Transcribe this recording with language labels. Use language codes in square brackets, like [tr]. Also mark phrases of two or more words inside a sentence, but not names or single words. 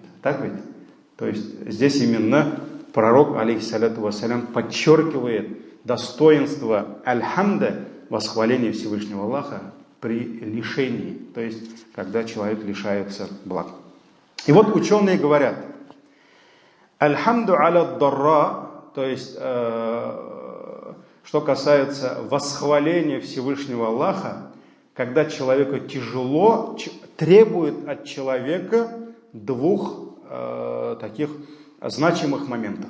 [ru] Так ведь? То есть здесь именно пророк, [ar] عليه الصلاة والسلام, [ru] подчеркивает достоинство аль-хамда, восхваления Всевышнего Аллаха при лишении. То есть, когда человек лишается благ. И вот ученые говорят, [ar] الحمد على الضراء, [ru] то есть, что касается восхваления Всевышнего Аллаха, когда человеку тяжело, требует от человека двух таких значимых моментов.